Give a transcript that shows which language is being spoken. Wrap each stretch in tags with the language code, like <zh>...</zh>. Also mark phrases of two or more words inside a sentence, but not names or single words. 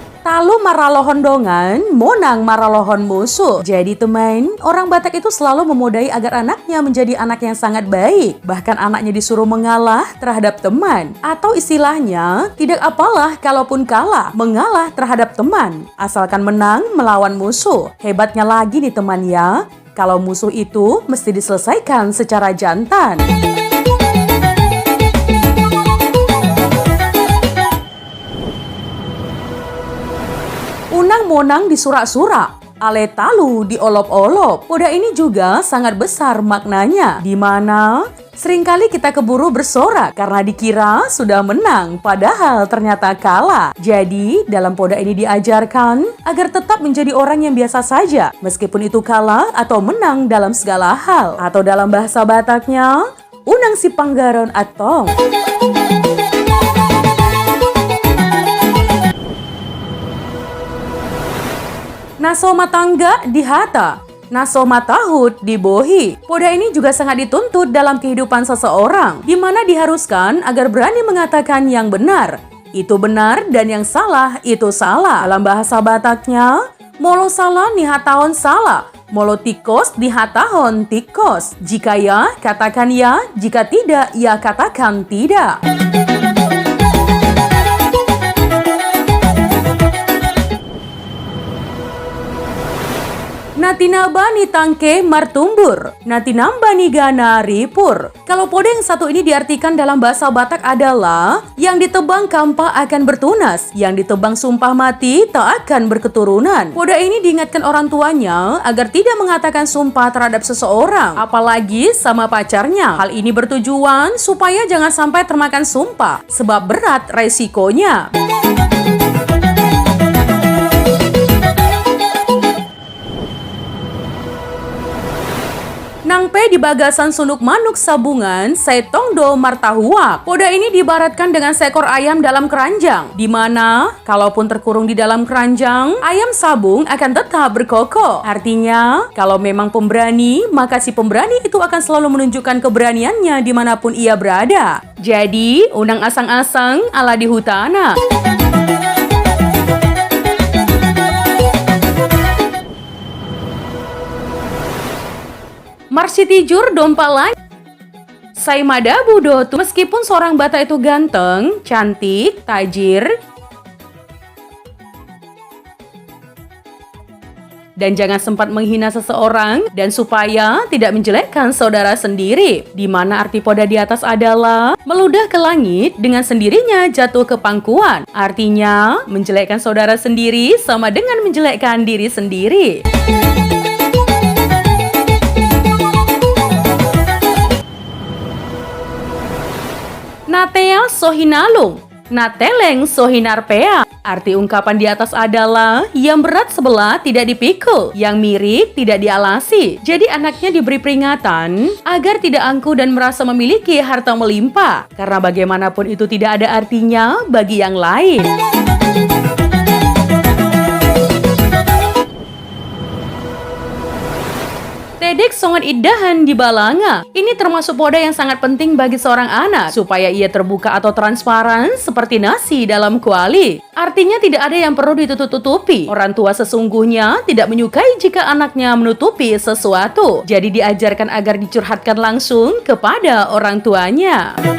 <bbc>Talu maralohon dongan, monang maralohon musuh.</bbc> <id>Jadi teman, orang Batak itu selalu memodai agar anaknya menjadi anak yang sangat baik. Bahkan anaknya disuruh mengalah terhadap teman. Atau istilahnya, tidak apalah kalaupun kalah, mengalah terhadap teman. Asalkan menang melawan musuh. Hebatnya lagi nih teman ya, kalau musuh itu mesti diselesaikan secara jantan.</id> <bbc>Unang monang disurak-surak, ale talu diolop-olop.</bbc> <id>Poda ini juga sangat besar maknanya, di mana seringkali kita keburu bersorak karena dikira sudah menang, padahal ternyata kalah. Jadi, dalam poda ini diajarkan agar tetap menjadi orang yang biasa saja, meskipun itu kalah atau menang dalam segala hal. Atau dalam bahasa Bataknya,</id> <bbc>unang si panggaron atong. Naso matangga dihata, naso matahut dibohi.</bbc> <id>Poda ini juga sangat dituntut dalam kehidupan seseorang, di mana diharuskan agar berani mengatakan yang benar itu benar dan yang salah itu salah. Dalam bahasa Bataknya,</id> <bbc>molo salah nihatahon salah, molo tikos dihatahon tikos.</bbc> <id>Jika ya, katakan ya, jika tidak, ya katakan tidak.</id> <bbc>Natinaba ni tangke martumbur, natinamba ni gana ripur.</bbc> <id>Kalau poda yang satu ini diartikan dalam bahasa Batak adalah yang ditebang kampa akan bertunas, yang ditebang sumpah mati tak akan berketurunan. Poda ini diingatkan orang tuanya agar tidak mengatakan sumpah terhadap seseorang, apalagi sama pacarnya. Hal ini bertujuan supaya jangan sampai termakan sumpah, sebab berat resikonya.</id> <bbc>Nangpe di bagasan sunuk manuk sabungan, setong do martahuak.</bbc> <id>Poda ini diibaratkan dengan seekor ayam dalam keranjang, di mana kalaupun terkurung di dalam keranjang, ayam sabung akan tetap berkokoh. Artinya, kalau memang pemberani, maka si pemberani itu akan selalu menunjukkan keberaniannya dimanapun ia berada. Jadi,</id> <bbc>unang asang-asang ala di hutana. Marsitijur dompalan Sai madabu dotu.</bbc> <id>Meskipun seorang Batak itu ganteng, cantik, tajir, dan jangan sempat menghina seseorang dan supaya tidak menjelekkan saudara sendiri. Di mana arti poda di atas adalah meludah ke langit dengan sendirinya jatuh ke pangkuan. Artinya, menjelekkan saudara sendiri sama dengan menjelekkan diri sendiri.</id> <bbc>Natea sohinalung, nateleng sohinarpea.</bbc> <id>Arti ungkapan di atas adalah yang berat sebelah tidak dipikul, yang mirip tidak dialasi. Jadi anaknya diberi peringatan agar tidak angkuh dan merasa memiliki harta melimpah, karena bagaimanapun itu tidak ada artinya bagi yang lain.</id> <bbc>Tedek songan idahan di balanga.</bbc> <id>Ini termasuk poda yang sangat penting bagi seorang anak, supaya ia terbuka atau transparan seperti nasi dalam kuali. Artinya tidak ada yang perlu ditutup-tutupi. Orang tua sesungguhnya tidak menyukai jika anaknya menutupi sesuatu. Jadi diajarkan agar dicurhatkan langsung kepada orang tuanya.</id>